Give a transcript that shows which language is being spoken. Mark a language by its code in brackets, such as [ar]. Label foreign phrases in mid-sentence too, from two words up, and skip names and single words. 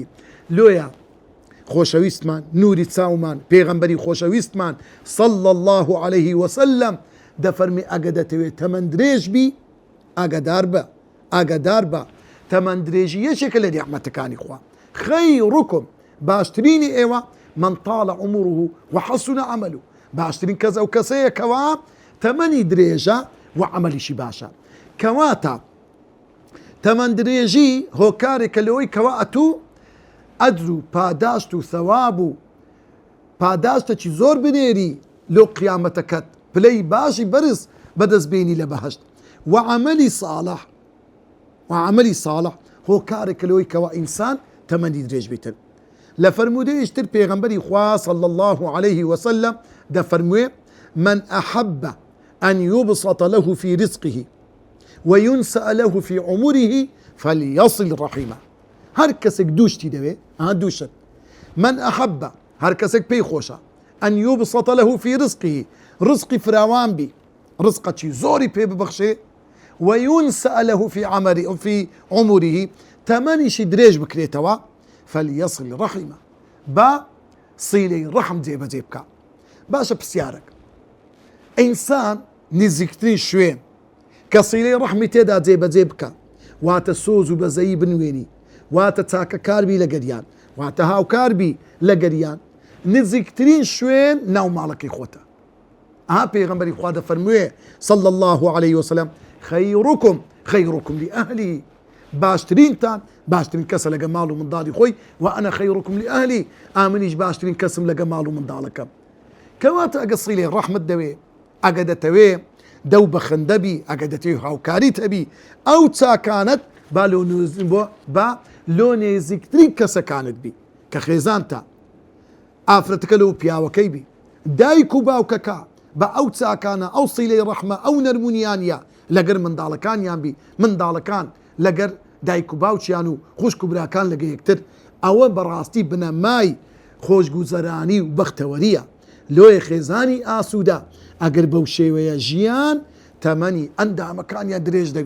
[ckb] لۆیە خۆشەویستمان، نوری چاومان، پێغەمبەری خۆشەویستمان [ar] صەڵی الله عەلەیه وسەلەم [ckb] دەفەرمی ئەگە دەتەوێت تەمەن درێژ بی، ئاگادار بە تەمەن درێژی یەکێکە لە نیعمەتەکانی خوا. [ar] خەیڕوکم، [ckb] باشترینی ئێوە [ar] من طال عمره وحسن عمله، [ckb] باشترین کەس ئەو کەسەیە کەوا تەمەنی درێژە و عملیشی باشە. کەواتە تەمەن درێژی هۆکارێکە لەوەی کەوا ئەتوو ئەجر و پاداشت و ثەواب و پاداشتێکی زۆر بنێری لۆ قیامەتەکەت، پلەی باشی بەرز بەدەستبێنی لە بەهەشت. وعملی صالح هۆکارێکە لەوەی کەوا ئینسان تەمەنی درێژ بیتن. لە فەرمودەیەشتر پێغەمبەری خوا [ar] صەڵی الله عەلەیه وسەلەم دەفەرموێ من أحب أن يبسط له في رزقه وينسأ له في عمره فليصل رحمه. [ckb] هەر کەسێک دووشتی دەوێ دووشت [ar] من أحب [ckb] هەر کەسێک پێی خۆشە [ar] أن يبسط له في رزقه [ckb] رزقی فراوان بی رزقەکی زۆری پێ ببەخشێ [ar] وينسأ له في عمره [ckb] تەمەنیشی درێژ بکرێتەوە [ar] فليصل رحمه [ckb] با سیلەی ڕەحم جێبەجێ بکە. باشە پرسیارێک ئینسان نزیکترین شوێن کە سیلەی ڕەحمی تێدا جێبەجێ بکە واتە سۆز و بەزەیی بنوێنی واتە چاکە کاربی لە گەریان واتە هاوکاربی لە گەریان نزیکترین شوێن ناو ماڵەکەی خۆتە. پێغەمبەری خوا دەفەرمووێ [ar] صلى الله عليه وسلم خيركم لأهلي [ckb] باشترینتان باشترین کەسە لەگە ماڵ و منداڵی خۆی [ar] وأنا خيركم لأهلي [ckb] ئامنیش باشترین کەسم لەگە ماڵ و منداڵەکەم. کەواتە ئەگە سیلەی ڕەحمت دەوێ ئەگە دەتەوێ دەو بەخەندەبی ئەگە دەتەوێ هاوکاریت هەبی ئەو چاکانت با لۆ نێزیکترین کەسەکانت بی کە خێزانتە ئافرەتەکە لەو پیاوەکەی بی دایک و باوکەکە بە ئەو چاکانە ئەو سیلەی ڕەحمە ئەو نەرمونیانە لەگەر منداڵەکانیان بی منداڵەکان لەگەر دایک و باوچیان و خوشک و براکان لەگە یەکتر ئەوە بەڕاستی بنەمای خۆشگوزەرانی و بەختەوەریە لۆیە خێزانی ئاسوودا ئەگەر بەو شێوەیە ژیان تەمەنی ئەندامەکانیان درێژ دەبی.